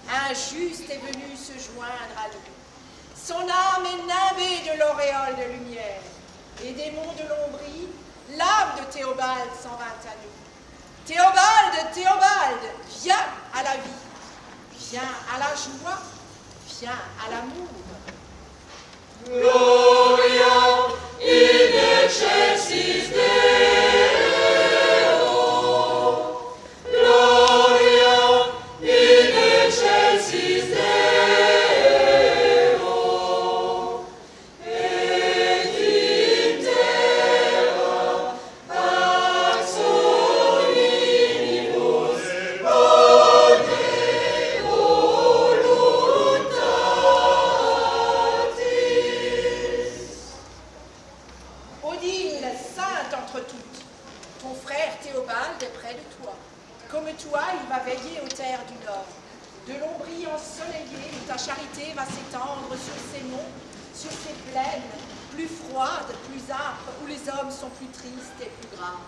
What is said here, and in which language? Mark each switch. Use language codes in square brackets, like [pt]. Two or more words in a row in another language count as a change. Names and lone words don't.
[fr] juste est venu se joindre à nous. Son âme est nimbée de l'auréole de lumière, et des monts de l'Ombrie, l'âme de Théobald s'en vint à nous. Théobald, Théobald, viens à la vie, viens à la joie, viens à l'amour. [la] Gloria in excelsis Deo. Gloria in excelsis Deo. Et in terra pax hominibus bonde voluntatis. [fr] Odile, sainte entre toutes, ton frère Théobald est près de toi. Comme toi, il va veiller aux terres du Nord. De l'Ombrie ensoleillée où ta charité va s'étendre sur ces monts, sur ces plaines, plus froides, plus âpres, où les hommes sont plus tristes et plus graves.